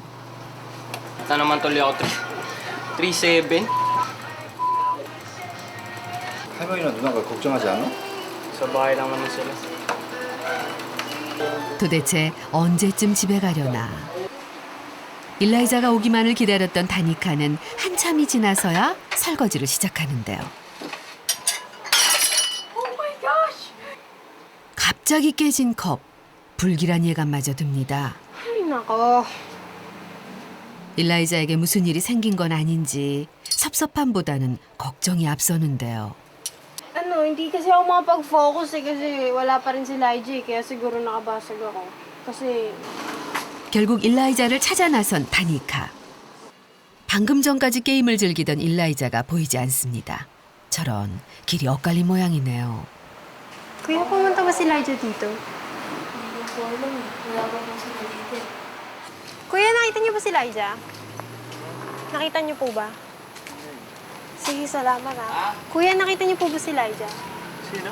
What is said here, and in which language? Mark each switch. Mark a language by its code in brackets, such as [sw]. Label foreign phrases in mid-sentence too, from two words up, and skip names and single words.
[tl] ito naman tuloy ako 3-7. [ko] 할머니나 누나가 걱정하지 않아? [tl] Sa bahay lang naman sila. [ko] 도대체 언제쯤 집에 가려나. 일라이자가 오기만을 기다렸던 다니카는 한참이 지나서야 설거지를 시작하는데요. 갑자기 깨진 컵, 불길한 예감마저 듭니다. [tl] Ay, nako. [ko] 일라이자에게 무슨 일이 생긴 건 아닌지 섭섭함보다는 걱정이 앞서는데요. [tl] Hindi kasi ako makapag-focus kasi wala pa rin si Elijah kaya siguro nakabasag ako. Kasi [ko] 결국 일라이자를 찾아 나선 다니카. 방금 전까지 게임을 즐기던 일라이자가 보이지 않습니다. 저런 길이 엇갈린 모양이네요. [tl] Kuya, pumunta ba si Elijah dito? Kuya, nakita niyo ba si Elijah? Nakita niyo po ba? Sige, salamat ha. Kuya, nakita niyo po ba si Elijah? Sino?